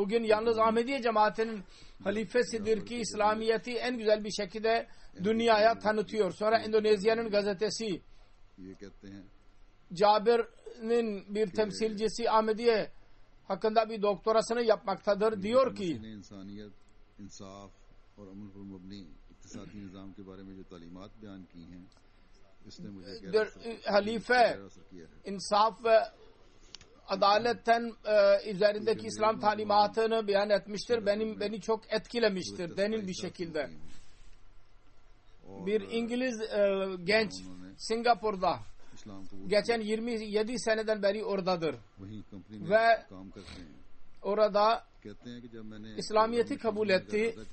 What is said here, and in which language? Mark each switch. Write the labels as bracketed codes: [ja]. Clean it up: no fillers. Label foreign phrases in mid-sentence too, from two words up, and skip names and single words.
[tr] Bugün yalnız Ahmediye cemaatinin halifesidir ki İslamiyet'i en güzel bir şekilde dünyaya tanıtıyor. Sonra Endonezya'nın gazetesi Cabir'in bir temsilcisi Ahmediye hakkında bir doktorasını yapmaktadır. Diyor ki [ur] اور عمل پر مبنی اقتصادی نظام کے بارے میں جو تعلیمات بیان کی ہیں اس نے مجھے [tr] halife insaf ve adaletten üzerindeki İslam talimatını beyan etmiştir. Beni çok etkilemiştir denin bir şekilde. Bir İngiliz genç Singapur'da geçen 27 seneden beri oradadır ve orada İslamiyet'i kabul etti.